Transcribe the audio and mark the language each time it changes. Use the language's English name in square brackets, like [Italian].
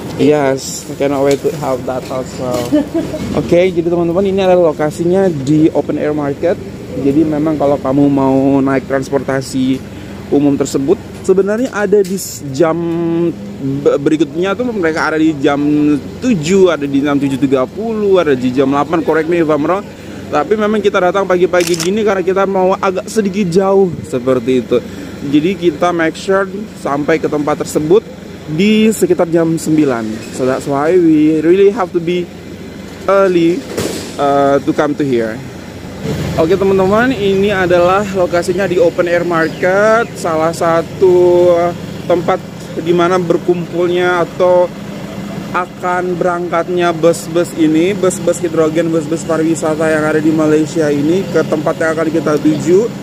[English] Yes, cannot wait to have that also. [Indonesian] Oke, jadi teman-teman ini adalah lokasinya di open air market. Jadi memang kalau kamu mau naik transportasi umum tersebut, sebenarnya ada di jam berikutnya tuh mereka ada di jam 7, ada di jam 7.30, ada di jam 8, [English] correct me if I'm wrong. [Indonesian] Tapi memang kita datang pagi-pagi gini karena kita mau agak sedikit jauh seperti itu. Jadi kita make sure sampai ke tempat tersebut di sekitar jam 9. [English] So that's why we really have to be early to come to here. [Indonesian] Oke teman-teman, ini adalah lokasinya di open air market, salah satu tempat di mana berkumpulnya atau akan berangkatnya bus-bus ini, bus-bus hidrogen, bus-bus pariwisata yang ada di Malaysia ini ke tempat yang akan kita tuju.